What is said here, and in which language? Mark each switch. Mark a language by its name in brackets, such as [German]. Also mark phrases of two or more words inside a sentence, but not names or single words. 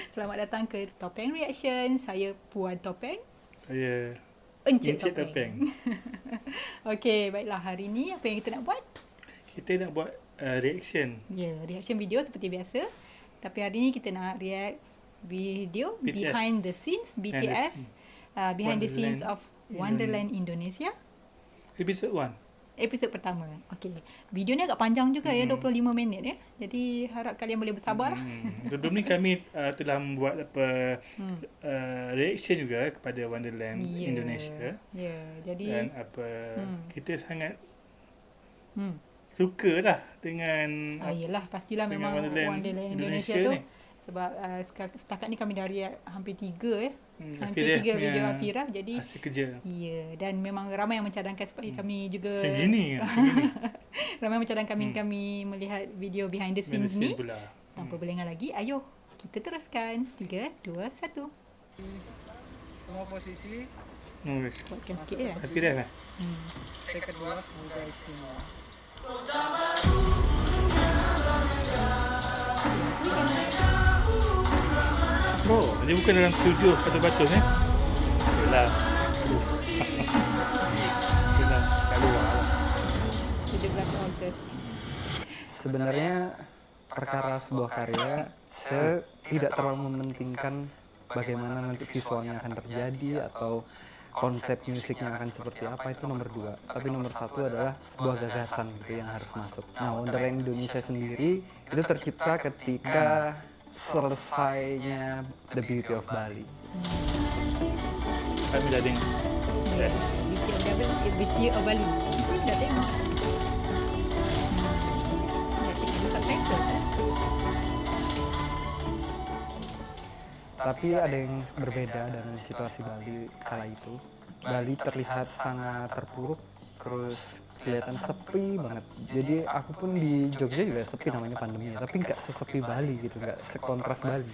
[Malay] Selamat datang ke Topeng Reaction. Saya Puan Topeng, Saya Encik Encik Topeng. Topeng. Okey, baiklah hari ni apa yang kita nak buat? Kita nak buat reaction Ya, [English] reaction video [Malay] seperti biasa. Tapi hari ni kita nak react video BTS. [English] behind the scenes BTS, behind the scenes of Wonderland Indonesia. [Malay] Episode 1. Episod pertama. Okey. Video ni agak panjang juga ya, 25 minit ya. Jadi harap kalian boleh bersabar lah. Sebelum ni kami telah membuat reaction juga kepada Wonderland Indonesia. Ya, jadi Dan kita sangat hmm. suka lah dengan Yelah, pastilah dengan memang Wonderland Indonesia tu ni. sebab setakat ni kami dah react hampir 3 ya. Hampir Afirah 3 video Afirah. Jadi hasil kerja. ya, dan memang ramai yang mencadangkan supaya kami juga Macam gini. ramai yang mencadangkan kami melihat video [English] behind the scenes [Malay] ni. Pula. Tanpa berlengah lagi, ayo kita teruskan. 3, 2, 1. [Indonesian] Semua posisi, [Malay] Buatkan sikit ya. Afirah lah. [Indonesian] take kedua semoga istimewa. [Malay] Oh, dia bukan dalam studio sepatut-patut Yelah. Yelah, kat luar lah. 17 Ogos. [Indonesian] Sebenarnya perkara sebuah karya, saya tidak terlalu mementingkan bagaimana nanti visualnya akan terjadi atau konsep musiknya akan seperti apa, itu nomor 2. Tapi nomor 1 adalah sebuah gagasan gitu yang harus masuk. Nah, Wonderland Indonesia sendiri itu tercipta ketika selesainya The Beauty of Bali. [Malay] Kami dah dengar. Yes. Beauty of Bali. Dah tengok. Dah tengok subtitle. [Indonesian] Tapi ada yang berbeda dengan situasi Bali kala itu. Bali terlihat sangat terpuruk, terus kelihatan sepi banget. Jadi aku pun di Jogja juga sepi, namanya pandemi, tapi nggak sesepi Bali gitu, nggak sekontras Bali.